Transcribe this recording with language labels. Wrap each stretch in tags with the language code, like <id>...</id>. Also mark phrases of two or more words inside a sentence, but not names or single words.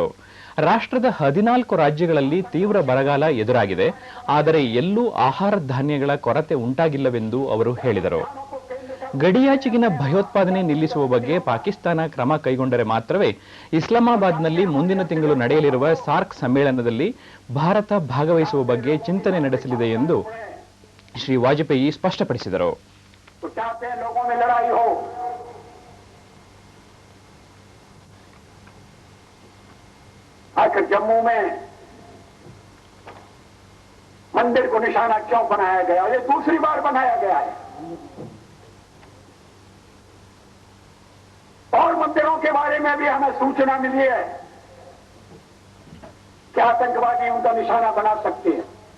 <kn>ರಾಷ್ಟ್ರದ 14 ರಾಜ್ಯಗಳಲ್ಲಿ ತೀವ್ರ ಬರಗಾಲ ಎದುರಾಗಿದೆ, ಆದರೆ ಎಲ್ಲೂ ಆಹಾರ ಧಾನ್ಯಗಳ ಕೊರತೆ ಉಂಟಾಗಿಲ್ಲವೆಂದು ಅವರು ಹೇಳಿದರು. ಗಡಿಯಾಚೆಗಿನ ಭಯೋತ್ಪಾದನೆ ನಿಲ್ಲಿಸುವ ಬಗ್ಗೆ ಪಾಕಿಸ್ತಾನ ಕ್ರಮ ಕೈಗೊಂಡರೆ ಮಾತ್ರವೇ ಇಸ್ಲಾಮಾಬಾದ್ನಲ್ಲಿ ಮುಂದಿನ ತಿಂಗಳು ನಡೆಯಲಿರುವ ಸಾರ್ಕ್ ಸಮ್ಮೇಳನದಲ್ಲಿ ಭಾರತ ಭಾಗವಹಿಸುವ ಬಗ್ಗೆ ಚಿಂತನೆ ನಡೆಸಲಿದೆ ಎಂದು ಶ್ರೀ ವಾಜಪೇಯಿ ಸ್ಪಷ್ಟಪಡಿಸಿದರು.</kn> <hi>आखिर जम्मू में मंदिर को निशाना क्यों बनाया गया? ये दूसरी बार बनाया गया है और मंदिरों के बारे में भी हमें सूचना मिली है कि आतंकवादी उनका निशाना बना सकते हैं।</hi>